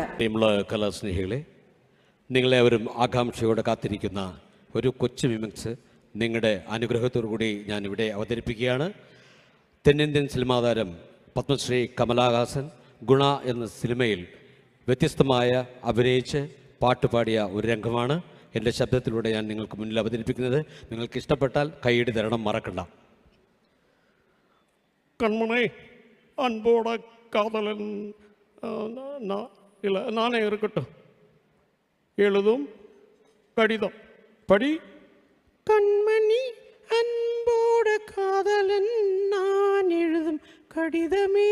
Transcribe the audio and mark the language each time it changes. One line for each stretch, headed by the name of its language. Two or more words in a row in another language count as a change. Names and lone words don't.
Malayalam: കലാസ്നേഹികളെ, നിങ്ങളെവരും ആകാംക്ഷയോടെ കാത്തിരിക്കുന്ന ഒരു കൊച്ചു മിമിക്സ് നിങ്ങളുടെ അനുഗ്രഹത്തോടു കൂടി ഞാനിവിടെ അവതരിപ്പിക്കുകയാണ്. തെന്നിന്ത്യൻ സിനിമാ താരം പത്മശ്രീ കമലഹാസൻ ഗുണ എന്ന സിനിമയിൽ വ്യത്യസ്തമായ അഭിനയിച്ച് പാട്ടുപാടിയ ഒരു രംഗമാണ് എൻ്റെ ശബ്ദത്തിലൂടെ ഞാൻ നിങ്ങൾക്ക് മുന്നിൽ അവതരിപ്പിക്കുന്നത്. നിങ്ങൾക്ക് ഇഷ്ടപ്പെട്ടാൽ കൈയടി തരണം മറക്കണ്ട.
Tamil: கண்மனை அன்போட காதலன் இல்லை நானே இருக்கட்டும் எழுதும் கடிதம் படி. கண்மணி அன்போட காதலன் நான் எழுதும் கடிதமே.